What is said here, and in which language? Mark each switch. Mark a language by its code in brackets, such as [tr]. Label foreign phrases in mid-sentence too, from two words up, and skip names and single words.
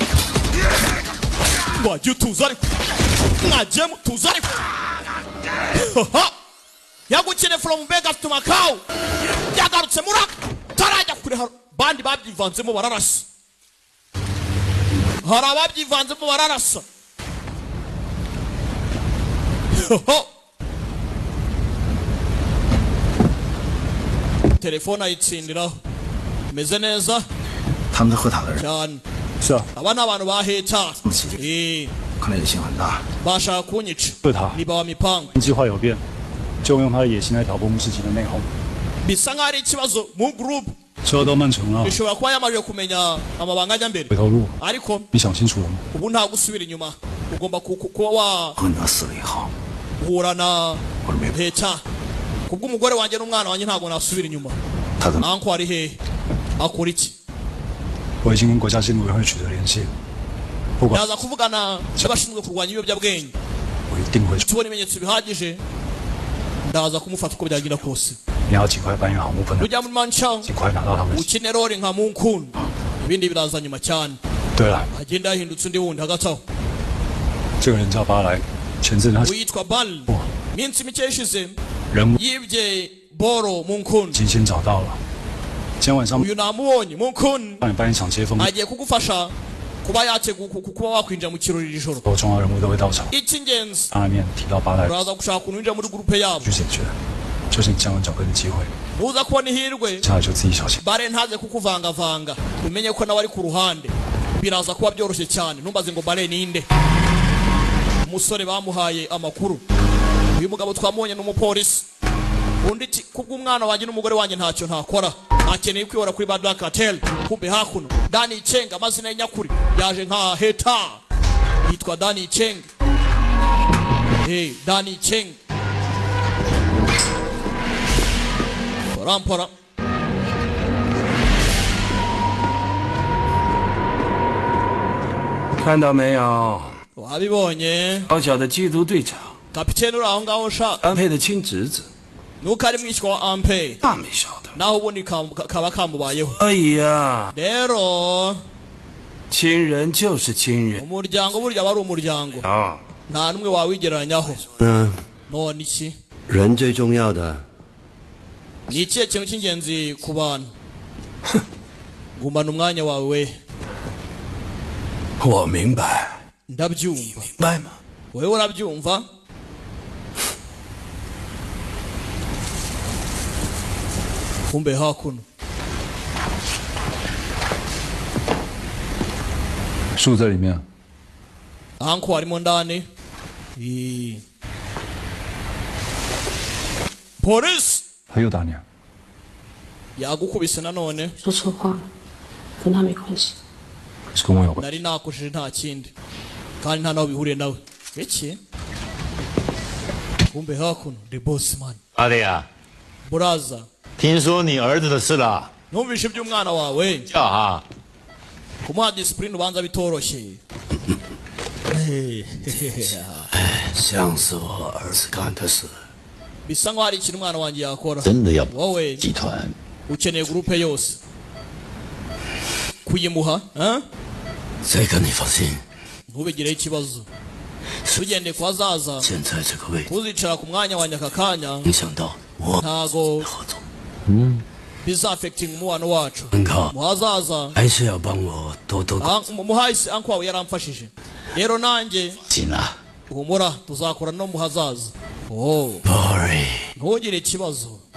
[rw] wajya utuza ariko mwajyemo tuza ariko yagukine [en] from Vegas to Macau [rw] yagarutse muraka tarajya kure bandi babyivanzemo bararasa hari ababyivanzemo bararasa telefone ayitsindiraho meze neza [zh] 他们在喝塔的人 [rw] cyane [zh] 是啊， [rw] aba ni abantu baheta [zh] 看来野心很大。 [rw] bashaka kunyica [zh] 是他， [rw] niba wa mipango [zh] 计划有变，就用他的野心来挑拨牧师级的内讧。 [rw] bisa nk'aho ari ikibazo mu group [zh] 车都慢成了， [rw] bishobora kuba yamaze kumenya amabanga ajya mbere [zh] 回头路 [rw] ariko [zh] 你想清楚了吗？ [rw] ubu nta gusubira inyuma ugomba kuba [zh] 和他死了以后， [rw] wahura na [zh] 我是没 [rw] heta kubw'umugore wanjye n'umwana wanjye ntabwo nasubira inyuma [zh] 他怎么 [rw] anko ari hehe akora iki [zh] 我已经跟国家监督委员会取得联系了，不管 [rw] ndaza kuvugana n'abashinzwe kurwanya ibiyobyabwenge [zh] 我一定会去。 [rw] tubona ibimenyetso bihagije ndaza kumufata uko byagenda kose [zh] 你要尽快搬运好木分的， [rw] ujya muri manchang [zh] 尽快拿到他们的。 [rw] ukine role nka munkunu ibindi biraza nyuma cyane [zh] 对了， [rw] agenda yahindutse undi wundi hagati aho [zh] 这个人叫巴莱，前阵他 [rw] witwa bal minsi mike ishize [zh] 人物 [rw] yibye boro munkunu [zh] 已经先找到了，今天晚上 [rw] uyu namubonye munkunu [zh] 帮你办一场接风， [rw] agiye kugufasha kuba kuba wakwinjira mu kirori iri joro [zh] 所有重要人物都会到场。 [rw] icy'ingenzi [zh] 当然面提到巴莱 [rw] uraza gushaka ukuntu winjira muri gurupe yabo [zh] 去解决，就是你站稳脚跟的机会， [rw] uza kubona ihirwe [zh] 接下来就自己小心。 [rw] bare ntaze kukuvangavanga umenye ko nawe ari ku ruhande biraza kuba byoroshye cyane ntumbaze ngo bare ninde umusore bamuhaye amakuru uyu mugabo twamubonye n'umupolisi undi kubw'umwana wanjye n'umugore wanjye ntacyo ntakora akeneye kwibora kuri Black Cartel kumbe hakuno Dani Chenga amazina y'inyakuri yaje nka heta yitwa Dani Chenga Dani Chenga Pora [zh] 看到没有？ [rw] wabibonye [zh] 小小的缉毒队长 [rw] kapiteni uri aho ngaho ushaka [zh] 安佩的亲侄子， [rw] nuko ari mwishywa wa ampe [zh] 那没晓得。 [rw] naho ubundi kaba kamubayeho [zh] 哎呀， [rw] rero [zh] 亲人就是亲人 [rw] umuryango burya aba ari umuryango [zh] 啊！ [rw] nta n'umwe wawigereranyaho [zh] 嗯， [rw] none iki [zh] 人最重要的 [rw] ni ikihe kintu cy'ingenzi ku bantu gumana umwanya wawe we [zh] 我明白， [rw] ndabyumva [zh] 明白吗？ [rw] wewe urabyumva kumbe hakuno [zh] 树在里面， [rw] anko harimo ndani polisi [zh] 他又打你啊？ yagukubise nanone 说错话了，跟他没关系。是跟我有关。 [rw] nari nakojeje nta kindi kandi nta naho bihuriye nawe iki kumbe hakuno [en] the boss man [zh] 阿丽啊， [rw] buraza [zh] 听说你儿子的事了， [rw] numvishe iby'umwana wawe [zh] 叫哈， [rw] kumuha discipline ubanza bitoroshye [zh] 像是我儿子干的事， [rw] bisa nkaho hari ikintu umwana wanjye yakora [zh] 真的要 [rw] wowe [zh] 集团 [rw] ukeneye gurupe yose kuyimuha [zh] 这个你放心。 [rw] ntubigireho ikibazo tugendeye ku hazaza [zh] 现在这个位置 [rw] tuzicara ku mwanya wanjye aka kanya [zh] 影响到我 [rw] ntago [zh] 合作， [rw] bizafekitinga umubano wacu [zh] 很好， [rw] mu hazaza [zh] 还是要帮我多多 [rw] muhahise anko wawe yaramfashije rero nanjye [zh] 紧了。 [rw] humura tuzakora no mu hazaza oh [zh] Sorry， [rw] ntugire ikibazo